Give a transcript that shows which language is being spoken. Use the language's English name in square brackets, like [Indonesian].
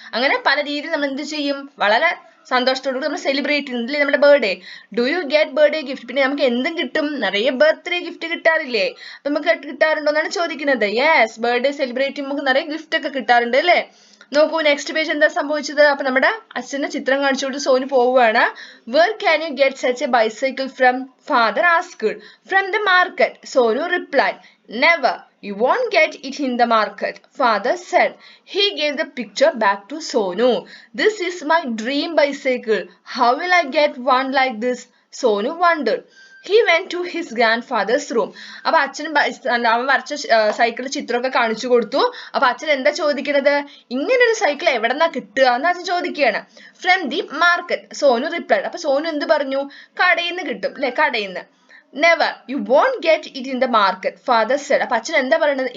[Malayalam] അങ്ങനെ പല രീതിയിൽ നമ്മൾ എന്ത് ചെയ്യും? വളരെ സന്തോഷത്തോടുകൂടി നമ്മൾ സെലിബ്രേറ്റ് ചെയ്യുന്നില്ലേ നമ്മുടെ birthday. [English] Do you get birthday gift? [Malayalam] പിന്നെ നമുക്ക് എന്തും കിട്ടും, നിറയെ ബർത്ത്ഡേ ഗിഫ്റ്റ് കിട്ടാറില്ലേ? അപ്പൊ നമുക്ക് കിട്ടാറുണ്ടോ എന്നാണ് ചോദിക്കുന്നത്. യെസ്, ബർത്ത്ഡേ സെലിബ്രേറ്റ് ചെയ്യുമ്പോൾ നമുക്ക് നിറയെ ഗിഫ്റ്റ് ഒക്കെ കിട്ടാറുണ്ട് അല്ലേ. നോക്കൂ, നെക്സ്റ്റ് പേജ് എന്താ സംഭവിച്ചത്? അപ്പൊ നമ്മുടെ അച്ഛന് ചിത്രം കാണിച്ചുകൊണ്ട് സോനു പോവുകയാണ്. [English] Where can you get such a bicycle from? Father asked. From the market, Sonu replied. Never. You won't get it in the market, Father said. He gave the picture back to Sonu. This is my dream bicycle. How will I get one like this? Sonu wondered. He went to his grandfather's room. [Malayalam] അപ്പൊ അച്ഛൻ അവൻ വരച്ച സൈക്കിളിന്റെ ചിത്രമൊക്കെ കാണിച്ചു കൊടുത്തു. അപ്പൊ അച്ഛൻ എന്താ ചോദിക്കുന്നത്? ഇങ്ങനൊരു സൈക്കിൾ എവിടെന്നാ കിട്ടുക എന്ന് അച്ഛൻ ചോദിക്കുകയാണ്. [English] From the market, Sonu replied. [Malayalam] അപ്പൊ സോനു എന്ത് പറഞ്ഞു? കടയിൽ നിന്ന് കിട്ടും അല്ലെ, കടയിൽ നിന്ന്. [English] Never, you won't get it in the market, father said. [Malayalam] അപ്പൊ അച്ഛൻ എന്താ പറയുന്നത്?